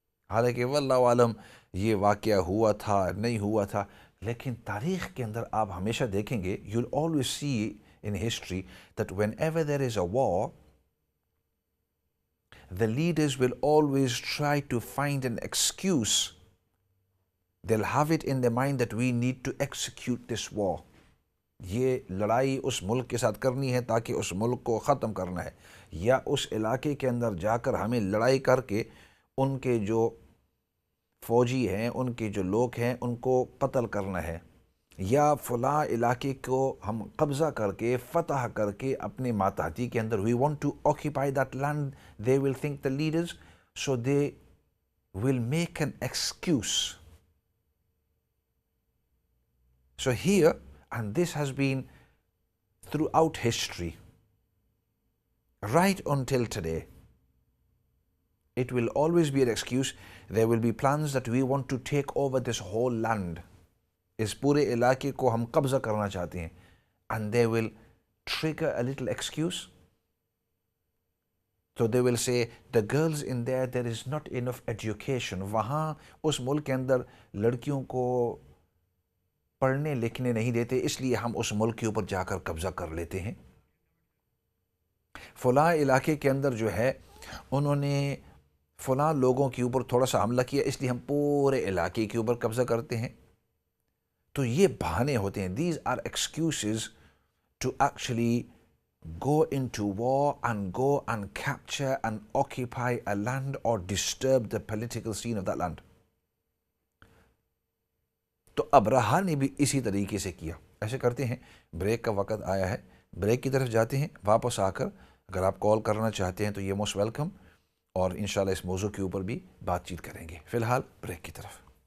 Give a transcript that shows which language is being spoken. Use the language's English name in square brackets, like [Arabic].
[Urdu] حالانکہ واللہ عالم یہ واقعہ ہوا تھا نہیں ہوا تھا، لیکن تاریخ کے اندر آپ ہمیشہ دیکھیں گے [English] You will always see in history that whenever there is a war, the leaders will always try to find an excuse. They'll have it in their mind that we need to execute this war. [Urdu] یہ لڑائی اس ملک کے ساتھ کرنی ہے تاکہ اس ملک کو ختم کرنا ہے، یا اس علاقے کے اندر جا کر ہمیں لڑائی کر کے ان کے جو فوجی ہیں، ان کے جو لوگ ہیں، ان کو قتل کرنا ہے، یا فلاں علاقے کو ہم قبضہ کر کے فتح کر کے اپنے ماتحتی کے اندر [English] we want to occupy that land. They will think the leaders, so they will make an excuse. So here, and this has been throughout history, right until today, it will always be an excuse. There will be plans that we want to take over this whole land. [Urdu] اس پورے علاقے کو ہم قبضہ کرنا چاہتے ہیں. [English] And they will trigger a little excuse. So they will say, the girls in there is not enough education. [Urdu] وہاں اس ملک کے اندر لڑکیوں کو پڑھنے لکھنے نہیں دیتے، اس لیے ہم اس ملک کے اوپر جا کر قبضہ کر لیتے ہیں. فلاں علاقے کے اندر جو ہے انہوں نے فلاں لوگوں کے اوپر تھوڑا سا حملہ کیا، اس لیے ہم پورے علاقے کے اوپر قبضہ کرتے ہیں. تو یہ بہانے ہوتے ہیں. [English] These are excuses to actually go into war and go and capture and occupy a land or disturb the political scene of that land. [Urdu] تو ابرہہ نے بھی اسی طریقے سے کیا. ایسے کرتے ہیں. بریک کا وقت آیا ہے، بریک کی طرف جاتے ہیں. واپس آ کر اگر آپ کال کرنا چاہتے ہیں تو یہ موسٹ ویلکم، اور انشاءاللہ اس موضوع کے اوپر بھی بات چیت کریں گے. فی الحال بریک کی طرف.